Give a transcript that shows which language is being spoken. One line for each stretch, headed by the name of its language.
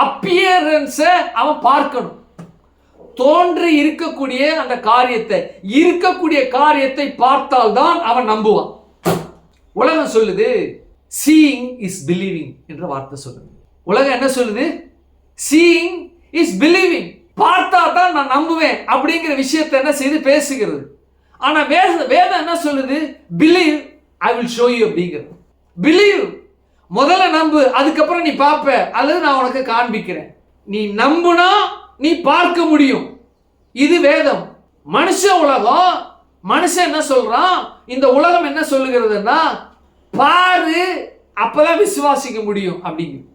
Tamil: அப்பியரன்ஸை அவன் பார்க்கணும். தோன்றி இருக்கக்கூடிய அந்த காரியத்தை, இருக்கக்கூடிய காரியத்தை பார்த்தால்தான் அவன் நம்புவான். உலகம் சொல்லுது
English: seeing is believing
Tamil: என்ற வார்த்தை சொல்லுது. உலகம் என்ன சொல்லுது?
English: seeing is believing.
Tamil: பார்த்தா தான் நான் நம்புவேன் அப்படிங்கிற விஷயத்தை என்ன செய்து பேசுகிறது. ஆனா வேதம் என்ன சொல்லுது?
English: believe, I will show you
Tamil: அப்படிங்கிறது. believe, முதல்ல நம்பு, அதுக்கப்புறம் நீ பார்ப்ப, அல்லது நான் உனக்கு காண்பிக்கிறேன். நீ நம்புனா நீ பார்க்க முடியும். இது வேதம். மனுஷ உலகம், மனுஷன் என்ன சொல்றான்? இந்த உலகம் என்ன சொல்லுகிறதுன்னா, பாரு அப்பதான் விசுவாசிக்க முடியும் அப்படிங்க.